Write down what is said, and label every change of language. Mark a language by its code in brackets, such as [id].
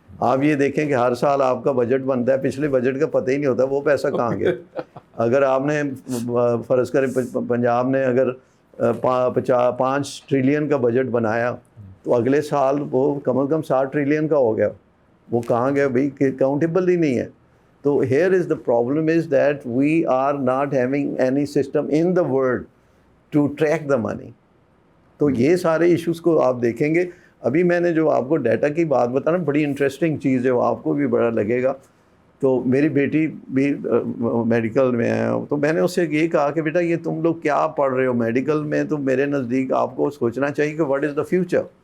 [ur] آپ یہ دیکھیں کہ ہر سال آپ کا بجٹ بنتا ہے, پچھلے بجٹ کا پتہ ہی نہیں ہوتا وہ پیسہ کہاں گیا. اگر آپ نے فرض کریں پنجاب نے اگر 5 ٹریلین کا بجٹ بنایا تو اگلے سال وہ کم از کم 60 ٹریلین کا ہو گیا. وہ کہاں گیا بھائی, اکاؤنٹیبل ہی نہیں ہے. [en] تو here is the problem is that we are not having any system in the world to track the money. [ur] تو یہ سارے ایشوز کو آپ دیکھیں گے. ابھی میں نے جو آپ کو ڈیٹا کی بات بتانا, بڑی انٹرسٹنگ چیز ہے, وہ آپ کو بھی بڑا لگے گا. تو میری بیٹی بھی میڈیکل میں ہے, تو میں نے اس سے یہ کہا کہ بیٹا یہ تم لوگ کیا پڑھ رہے ہو میڈیکل میں, تو میرے نزدیک آپ کو سوچنا چاہیے کہ [en] What is the future.